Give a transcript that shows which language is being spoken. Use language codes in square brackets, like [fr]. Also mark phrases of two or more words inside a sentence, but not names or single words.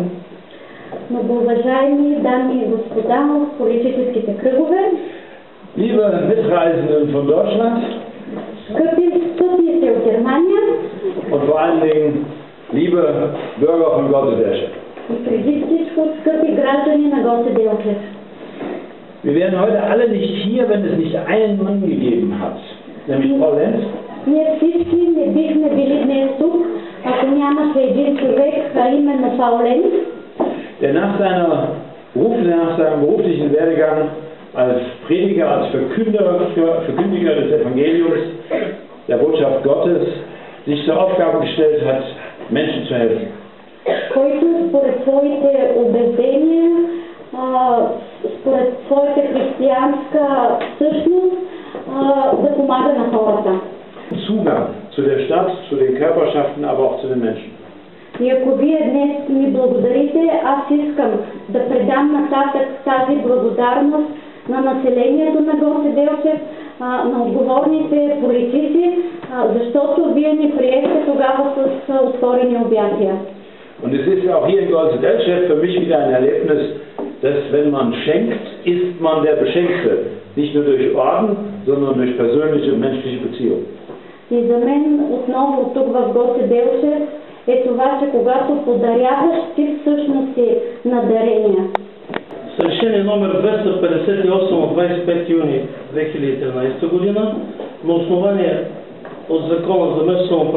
[bg] Многоуважаеми дами и господа от политическите кръгове, [de] Liebe Mitreisenden von Deutschland, [bg] скъпи пътници от Германия [de] und vor allen Dingen liebe Bürger von Gottesdorf. [bg] и преди всичко скъпи граждани на Гоцеделчев. [de] Wir wären heute alle nicht hier, wenn es nicht einen Mann gegeben hat, nämlich Paul Lenz. [bg] Ние всички не бихме били днес тук, ако нямаше един човек, а именно Паул Ленц, [de] der nach seinem beruflichen Werdegang als Prediger, als Verkündiger des Evangeliums, der Botschaft Gottes, sich zur Aufgabe gestellt hat, Menschen zu helfen. [bg] който според своите убеждения, според своята християнска същност, да помага на хората. [de] Zugang zu der Stadt, zu den Körperschaften, aber auch zu den Menschen. [bg] И ако вие днес ми благодарите, аз искам да предам нататък тази благодарност на населението на Гоцеделчев, на отговорните политици, защото вие ни приехте тогава с отворени обятия. [de] Und es ist ja auch hier in Gotzedelschaft für mich wieder ein Erlebnis, dass wenn man schenkt, ist man der Beschenkte. Nicht nur durch Orden, sondern durch persönliche und menschliche Beziehungen. [bg] И за мен отново тук в Гоцеделчев е това, че когато подаряваш, ти всъщност си надарения. С решение номер 258 от 25 юни 2013 година, на основание от Закона за местно самоуправление